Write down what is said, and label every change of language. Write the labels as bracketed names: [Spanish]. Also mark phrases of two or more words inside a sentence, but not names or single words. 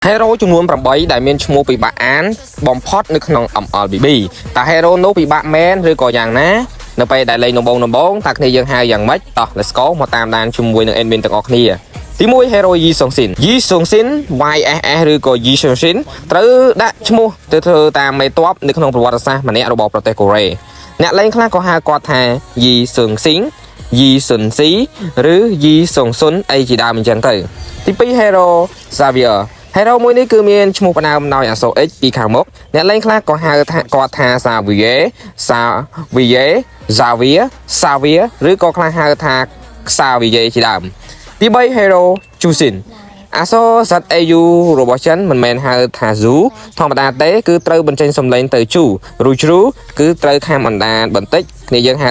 [Khmer] Hero ចំនួន8ដែលមានឈ្មោះពិបាកអានបំផុតនៅក្នុង MLBB តើ Hero នោះពិបាកមែនឬក៏យ៉ាងណានៅពេលដែលលេងដំបង តើគ្នាយើងហៅយ៉ាងម៉េចតោះ [English] Let's go [Khmer] មកតាមដានជាមួយនឹង admin ទាំងអស់គ្នាទី1 Hero Yi Sung Sin Yi Sung Sin YSS ឬក៏ Yi Sung Sin ត្រូវដាក់ឈ្មោះទៅធ្វើតាមមេតបនៅក្នុងប្រវត្តិសាស្ត្រម្នាក់របស់ប្រទេសកូរ៉េអ្នកលេងខ្លះក៏ហៅគាត់ថា Yi Sung Sin Yi Sun Si ឬ Yi Sung Sun អីជាដើមអញ្ចឹងទៅទី2 Hero Xavier Hero មួយនេះគឺមានឈ្មោះផ្ដើមដោយអក្សរ X ពីខាងមុខអ្នកលេងខ្លះក៏ហៅថាគាត់ថា Xavier Xavier ឬក៏ខ្លះហៅថា Xavier ជាដើមទី3 Hero Chusin អក្សរ ZAU របស់ចិនមិនមែនហៅថា Zu ធម្មតាទេគឺត្រូវបញ្ចេញសំឡេងទៅ Chu ឬ Chru គឺត្រូវខាំអណ្ដាតបន្តិចគ្នាយើងហៅ